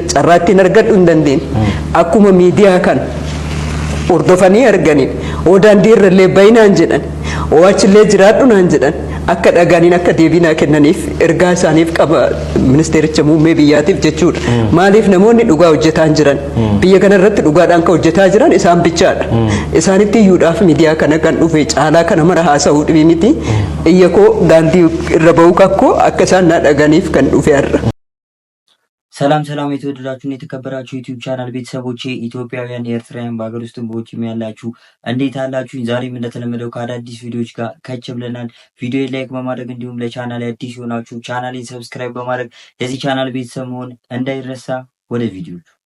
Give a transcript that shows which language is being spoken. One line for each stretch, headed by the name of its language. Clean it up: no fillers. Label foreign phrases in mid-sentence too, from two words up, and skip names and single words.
Oromo: Carraa ittiin argadhu hin dandeenye. Akkuma miidiyaa kan hordofanii arganiin daandii irrallee bayinaan jedhan achillee jiraadhu naan jedhan akka dhagaaniin akka deebinaa kennaniif ergaa isaaniif qaba ministeericha muummee biyyaatiif jechuudha. Maaliif namoonni dhugaa hojjetaa jiran biyya kana irratti dhugaadhaan ka hojjetaa jiran isaan bichaadha. Isaanitti iyyuudhaaf miidiyaa kana kan dhufe caalaa kana mara haasa'uu dhibii miti. Iyya koo daandii irra ba'uu kakkoo akka isaan na dhaganiif kan dhufe har'a.
Amharic: ሰላም ሰላም የተወደዳችሁና የተከበራችሁ ዩቲዩብ ቻናል ቤተሰቦቼ ኢትዮጵያውያን ኤርትራውያን በአገር ውስጥም በውጭም ያላችሁ እንዴት አላችሁ? ዛሬም እንደተለመደው ከአዳዲስ ቪዲዮዎች ጋር ከች ብለናል። ቪዲዮ ላይክ በማድረግ እንዲሁም ለቻናል አዲስ ሆናችሁ ቻናሌን ሰብስክራይብ በማድረግ የዚህ ቻናል ቤተሰብ መሆን እንዳይረሳ። ወደ ቪዲዮቹ